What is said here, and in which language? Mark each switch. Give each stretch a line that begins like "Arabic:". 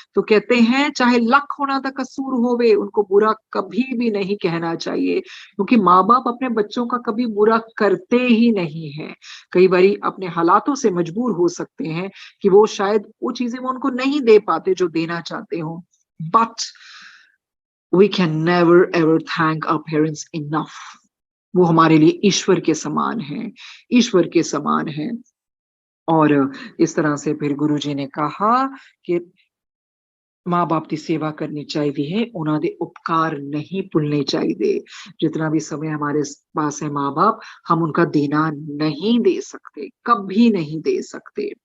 Hindi: तो कहते हैं
Punjabi: चाहे लख होना दा कसूर होवे,
Hindi: उनको बुरा कभी भी नहीं कहना चाहिए, क्योंकि माँ-बाप अपने बच्चों का कभी बुरा करते ही नहीं हैं। कई बारी अपने हालातों से मजबूर हो सकते हैं कि वो शायद वो चीज़ें वो उनको नहीं दे पाते जो देना चाहते हों।
English: But we can never ever thank our parents enough.
Hindi: वो हमारे लिए ईश्वर के समान हैं, ईश्वर के समान हैं। और इस तरह से फिर गुरुजी ने कहा कि माँ-बाप की सेवा करनी चाहिए,
Punjabi: उन्हां दे उपकार नहीं भुलने चाहिए।
Hindi: जितना भी समय हमारे पास है माँ-बाप, हम उनका देना नहीं दे सकते, कभी नहीं दे सकते।